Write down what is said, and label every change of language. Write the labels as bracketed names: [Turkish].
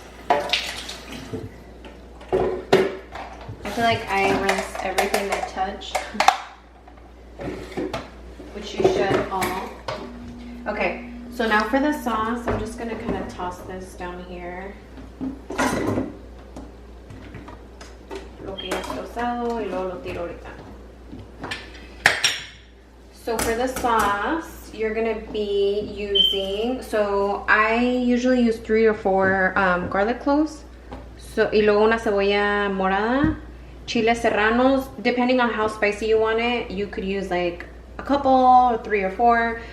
[English] I feel like I rinse everything I touch, which you should all. Okay, so now for the sauce, I'm just going to kind of toss this down here. [Spanish] Lo que ya está usado y luego lo tiro ahorita. [English] So for the sauce, you're gonna be using, so I usually use 3 or 4 garlic cloves. [Spanish] So, y luego una cebolla morada, chiles serranos. [English] Depending on how spicy you want it, you could use like a couple, or 3 or 4.